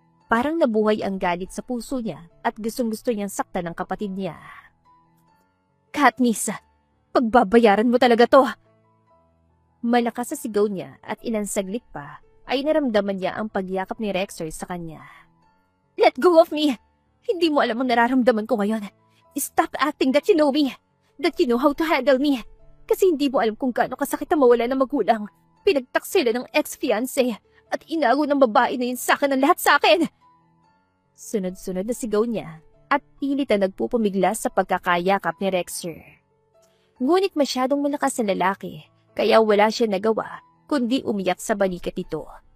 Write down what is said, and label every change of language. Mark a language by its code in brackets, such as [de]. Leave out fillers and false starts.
[tl] Parang nabuhay ang galit sa puso niya at gustong-gusto niyang saktan ng kapatid niya. Katniss, pagbabayaran mo talaga to. Malakas sa sigaw niya at ilang saglit pa ay naramdaman niya ang pagyakap ni Rexer sa kanya. [en] Let go of me! [tl] Hindi mo alam ang nararamdaman ko ngayon. [en] Stop acting that you know me. That you know how to handle me. [tl] Kasi hindi mo alam kung gaano kasakit ang mawala ng magulang. Pinagtaksila ng ex-fiancé at inago ng babae na yun sa akin ang lahat sa akin. Sunod-sunod na sigaw niya at pilit na nagpupumiglas sa pagkakayakap ni Rexer. Ngunit masyadong malakas ang lalaki, kaya wala siya nagawa kundi umiyak sa balikat ito.